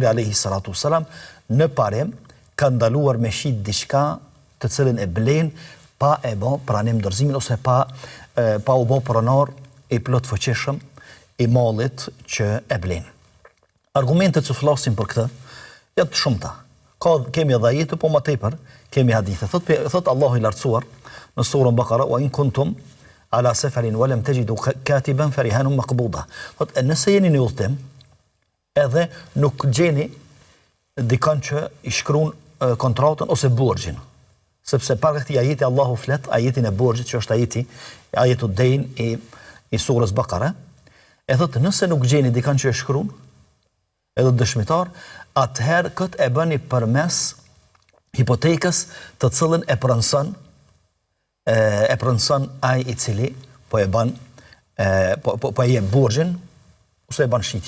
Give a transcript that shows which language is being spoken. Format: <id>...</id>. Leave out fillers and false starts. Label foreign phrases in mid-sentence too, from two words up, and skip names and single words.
<sq>Sepse pejgamberi</sq> <ar>عليه الصلاة والسلام</ar> <sq>në parim ka ndaluar me shit diçka të cilën e blen pa e bë pranim dorëzimin ose pa u bë pronar i plot fuqishëm i mallit që e blen. Argumentet që flasin për këtë janë të shumta. Kemi edhe ajete, po më tepër kemi hadithe. Thot Allahu i lartësuar në surën Bakara:</sq> <ar>"وإن كنتم على سفر ولم تجدوا كاتبا فرهان مقبوضة."</ar> <sq>Thot nëse jeni në udhtim edhe nuk gjeni dikon që i shkruan kontratën ose borxhin. Sepse para këtij ajeti Allahu flet ajetin e borxhit që është</sq> <ar>آية الدين</ar> <sq>i surës Bakara. E thot nëse nuk gjeni dikon që e shkruan edhe dëshmitar, atëherë këtë e bëni përmes hipotekës të cilën e pronson ai i cili po e bën po e jep borxhin ose e bën shitjen.</sq>